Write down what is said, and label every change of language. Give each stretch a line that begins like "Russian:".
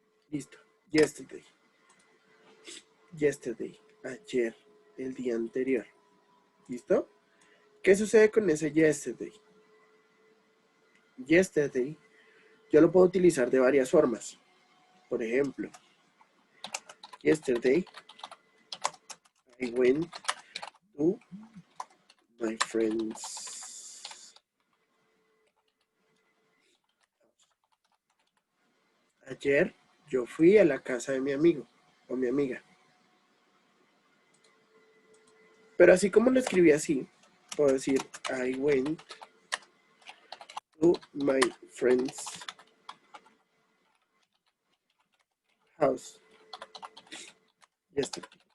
Spanish: Listo. Yesterday. Yesterday. Ayer. El día anterior. ¿Listo? ¿Qué sucede con ese yesterday? Yesterday yo lo puedo utilizar de varias formas. Por ejemplo,
English: yesterday I went to my friend's.
Spanish: Ayer yo fui a la casa de mi amigo o mi amiga. Pero así como lo escribí así, puedo decir
English: I went to my friend's house yesterday.